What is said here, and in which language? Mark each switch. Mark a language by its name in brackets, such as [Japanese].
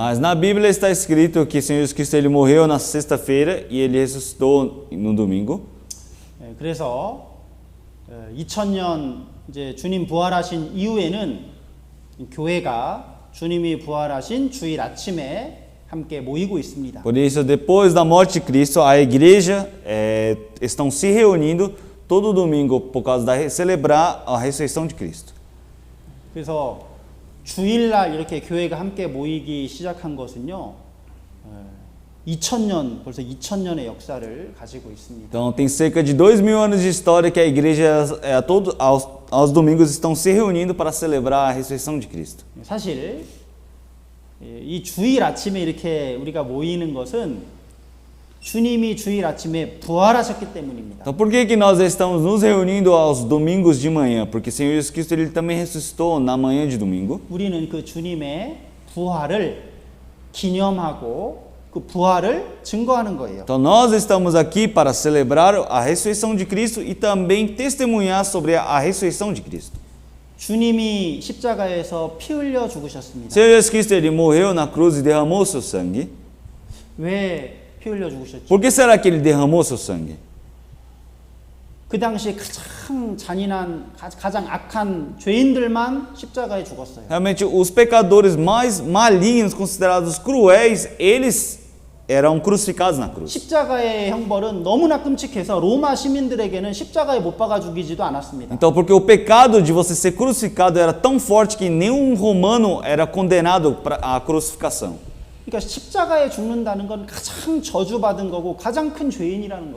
[Portuguese] Mas na Bíblia está escrito que o Senhor Jesus Cristo ele morreu na sexta-feira e ele ressuscitou no domingo. [Korean] 그래서 2000년 이제 주님 부활하신 ihu에는 교회가 주님이 부활하신 주일 아침에 함께 모이고 있습니다. [Portuguese] Por isso, depois da morte de Cristo, a igreja estão se reunindo todo domingo por causa da celebrar a ressurreição de Cristo. [Korean] 그래서 주일날 이렇게 교회가 함께 모이기 시작한 것은요. 2000년 벌써 2000년의 역사를 가지고 있습니다. [Portuguese] Então tem cerca de 2000 anos de história que a igreja aos domingos estão se reunindo para celebrar a ressurreição de Cristo. [Korean] 사실 이 주일 아침에 이렇게 우리가 모이는 것은 주님이 주일 아침에 부활하셨기 때문입니다. [Portuguese] Então por que nós estamos nos reunindo aos domingos de manhã? Porque o Senhor Jesus Cristo ele também ressuscitou na manhã de domingo. [Korean] 우리는 그 주님의 부활을 기념하고 그 부활을 증거하는 거예요. [Portuguese] Então nós estamos aqui para celebrar a ressurreição de Cristo e também testemunhar sobre a ressurreição de Cristo. [Korean] 주님이 십자가에서 피 흘려 죽으셨습니다. [Portuguese] Senhor Jesus Cristo ele morreu na cruz e derramou seu sangue. [Korean] 왜 피 흘려 죽으셨죠? [Portuguese] Por que será que ele derramou seu sangue? [Korean] 그 당시에 가장 잔인한 가장 악한 죄인들만 십자가에 죽었어요. [Portuguese] Realmente os pecadores mais malignos, considerados cruéis, eles eram crucificados na cruz. [Korean] 십자가의 형벌은 너무나 끔찍해서 로마 시민들에게는 십자가에 못 박아 죽이지도 않았습니다. [Portuguese] Então, porque o pecado de você ser crucificado era tão forte que nenhum romano era condenado à crucificação. [Korean] 그러니까 십자가에 죽는다는 건 가장 저주받은 거고 가장 큰 죄인이라는 거예요.